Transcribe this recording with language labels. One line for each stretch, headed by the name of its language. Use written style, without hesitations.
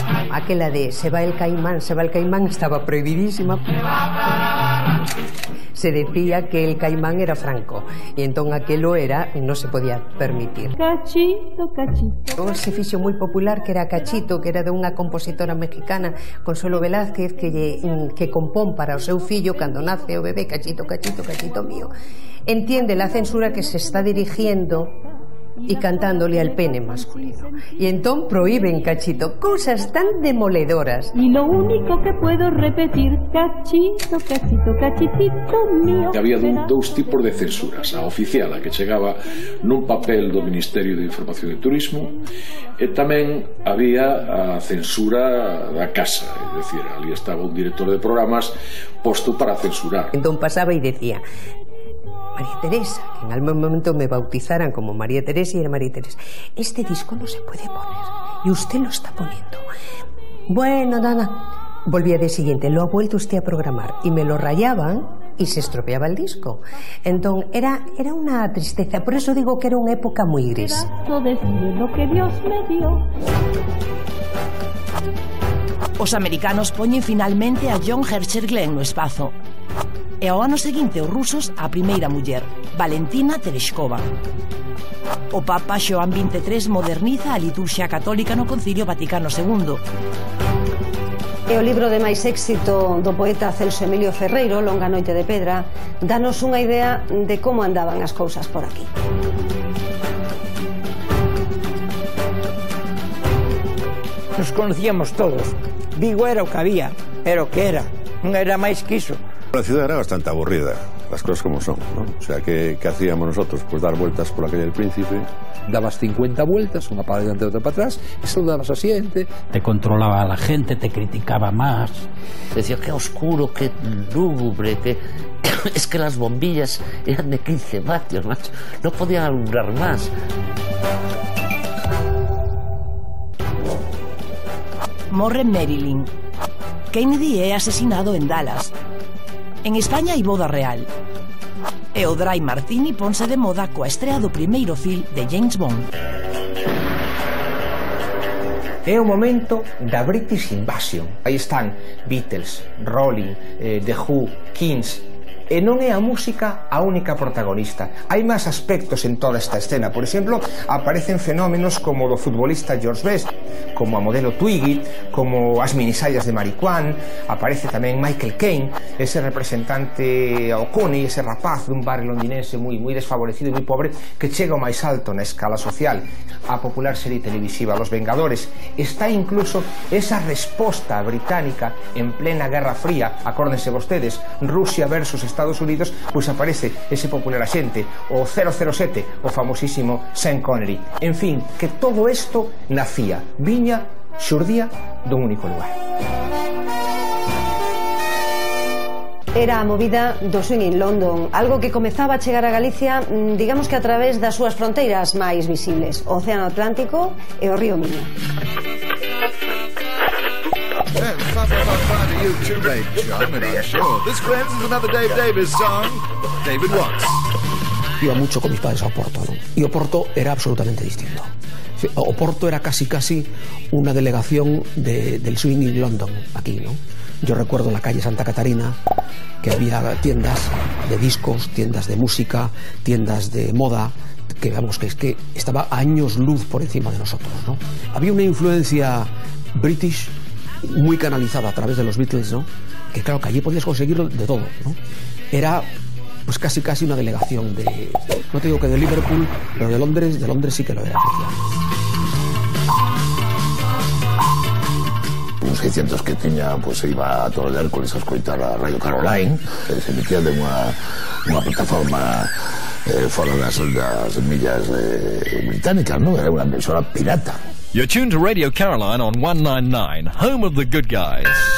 Galician: Aquela de se va el caimán estaba prohibidísima.
Spanish: Se decía que el caimán era Franco
Galician: e entón aquelo era, non se podía permitir.
Spanish: Cachito, cachito.
Galician: Se fixo moi popular que era Cachito, que era de unha compositora mexicana, Consuelo Velázquez, que compón para o seu fillo cando nace o bebé,
Spanish: cachito, cachito, cachito mío. Entiende la censura que se está dirigiendo y cantándole al pene masculino.
Galician: Y entón prohíben Cachito, cousas tan demoledoras.
Spanish: Y lo único que puedo repetir, cachito, cachito, cachitito mío.
Galician: Había dous tipos de censuras. A oficial, a que chegaba nun papel do Ministerio de Información e Turismo, e tamén había a censura da casa, é dicir, ali estaba un director de programas posto para censurar. Entón pasaba e decía:
Spanish: María Teresa, que en algún momento me bautizaran como María Teresa y era María Teresa, este disco no se puede poner y usted lo está poniendo. Bueno, nada, volví al día siguiente, lo ha vuelto usted a programar y me lo rayaban y se estropeaba el disco. Entón, era una tristeza, por eso digo que era una época muy gris. Lo que Dios me dio.
Galician: Os americanos poñen finalmente a John Herschel Glenn no espazo. E ao ano seguinte os rusos a primeira muller, Valentina Tereshkova. O Papa Xoán XXIII moderniza a liturxia católica no Concilio Vaticano II. E o libro de máis éxito do poeta Celso Emilio Ferreiro, Longa noite de pedra, danos unha idea de como andaban as cousas por aquí.
Spanish: Nos conocíamos todos.
Galician: Vigo era o que había, era o que era, non era máis que iso.
Spanish: La ciudad era bastante aburrida, las cosas como son, ¿no? O sea, ¿qué hacíamos nosotros? Pues dar vueltas por la calle del Príncipe. Dabas 50 vueltas, una para adelante, otra para atrás, y saludabas así gente. Te controlaba a la gente, te criticaba más. Decía, qué oscuro, qué lúgubre, que es que las bombillas eran de 15 vatios, macho. No podían alumbrar más.
Galician: Morre Marilyn. Kennedy é asesinado en Dallas. En España hai boda real. E o Dry Martini ponse de moda coa estrea do primeiro film de James Bond. É o momento da British Invasion. Aí están Beatles, Rolling, The Who, Kings. E non é a música a única protagonista. Hai máis aspectos en toda esta escena. Por exemplo, aparecen fenómenos como o do futbolista George Best, como a modelo Twiggy, como as minisallas de Maricuán. Aparece tamén Michael Caine, ese representante ao Coney, ese rapaz dun barrio londinense moi desfavorecido e moi pobre, que chega ao máis alto na escala social. A popular serie televisiva Los Vengadores. Está incluso esa resposta británica en plena Guerra Fría. Acórdense vostedes, Rusia versus Estados Unidos, pois aparece ese popular axente, o 007, o famosísimo Sean Connery. En fin, que todo isto nacía, viña, xurdía dun único lugar. Era a movida do swing in London, algo que comezaba a chegar a Galicia, digamos que a través das súas fronteiras máis visibles, o Océano Atlántico e o río Miño.
Spanish: Iba mucho con mis padres a Oporto, ¿no? Y Oporto era absolutamente distinto. Oporto era casi una delegación del swing in London aquí, ¿no? Yo recuerdo en la calle Santa Catarina que había tiendas de discos, tiendas de música, tiendas de moda, que vamos, que es que estaba a años luz por encima de nosotros, ¿no? Había una influencia british muy canalizada a través de los Beatles, ¿no? Que claro, que allí podías conseguirlo de todo, ¿no? Era pues casi una delegación de, no te digo que de Liverpool, pero de Londres sí que lo era, efectivamente.
Galician: 600 que tiña, pues iba a todo el Hércules a escoitar a Radio Caroline, que se emitía de unha plataforma fora das millas británicas, non? Era unha emisora pirata.
English: You're tuned to Radio Caroline on 199, home of the good guys.